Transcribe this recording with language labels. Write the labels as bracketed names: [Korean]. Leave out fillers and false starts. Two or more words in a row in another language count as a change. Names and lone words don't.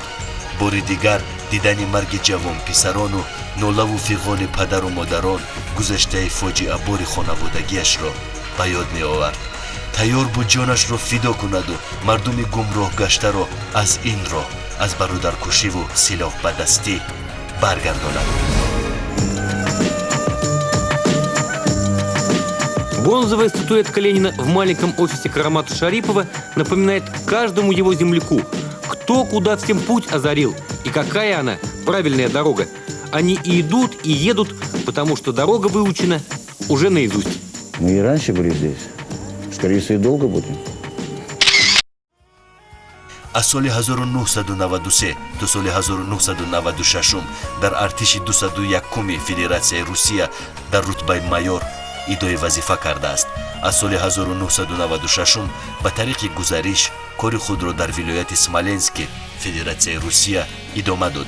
[Tajik] бори дигар дидани марги ҷавонписарону нолаву фиғони падару модарон гузаштаи фоҷиабори хонаводагиашро ба ёд меовард. тайёр буд ҷонашро фидо кунаду мардуми гумроҳ гаштаро аз ин роҳ, аз бародаркушиву силоҳбадастӣ баргардонад. [Russian] Бронзовая статуэтка Ленина в маленьком офисе Карамата Шарипова напоминает каждому его земляку, кто куда всем путь озарил и какая она правильная дорога. Они и идут, и едут, потому что дорога выучена уже наизусть. Мы и раньше были здесь. Скорее всего, и долго будем. [Tajik] аз соли 1993 то соли 1996 дар артиши 201 федератсияи Русия дар рутбаи майор идои вазифа кардааст. аз соли 1996 ба тариқи гузариш кори худро дар вилояти Смоленски, федератсияи Русия идома дод.